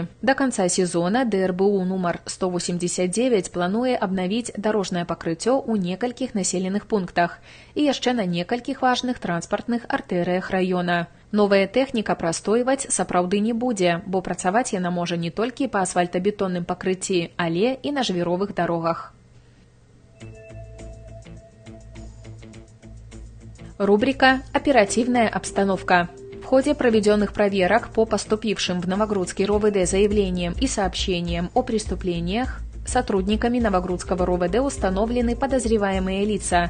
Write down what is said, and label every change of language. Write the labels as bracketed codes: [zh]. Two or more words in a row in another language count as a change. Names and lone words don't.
[be] Да канца сезона ДРБУ нумар 189 плануе абнавіць дарожнае пакрыццё ў некалькіх населеных пунктах і яшчэ на некалькіх важных транспартных артэрыях раёна. Новая тэхніка прастойваць сапраўды не будзе, бо працаваць яна можа не толькі па асфальтабетонным пакрыцці, але і на жвіровых дарогах. [ru] Рубрика «Оперативная обстановка». В ходе проведенных проверок по поступившим в Новогрудский РОВД заявлениям и сообщениям о преступлениях сотрудниками Новогрудского РОВД установлены подозреваемые лица.